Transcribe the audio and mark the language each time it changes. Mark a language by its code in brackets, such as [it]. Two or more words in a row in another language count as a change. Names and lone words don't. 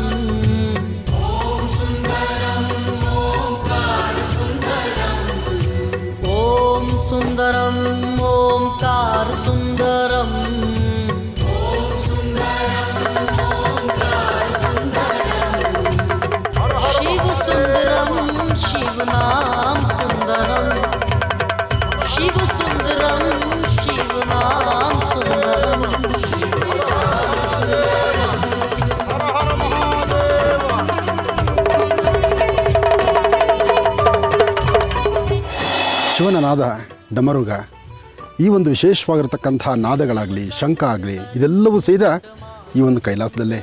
[sa] ಓಂ ಸುಂದರಂ ಓಂಕಾರ ಸುಂದರಂ, ಓಂ ಸುಂದರಂ ಓಂಕಾರ ಸುಂದರಂ, ಓಂ ಸುಂದರಂ ಓಂಕಾರ ಸುಂದರಂ, ಶಿವ ಸುಂದರಂ ಶಿವ ನಾಮ ಸುಂದರಂ, ಶಿವ ಸುಂದರಂ ಶಿವ ನಾಮ ಸುಂದರಂ, ಶಿವ ನಾಮ ಸುಂದರಂ. [kn] ಹರ ಹರ ಮಹಾದೇವ. ಶಿವನ ನಾದ, ಡಮರುಗ, ಈ ಒಂದು ವಿಶೇಷವಾಗಿರ್ತಕ್ಕಂಥ ನಾದಗಳಾಗಲಿ, ಶಂಖ ಆಗಲಿ, ಇದೆಲ್ಲವೂ ಸೇರಿದ ಈ ಒಂದು ಕೈಲಾಸದಲ್ಲೇ.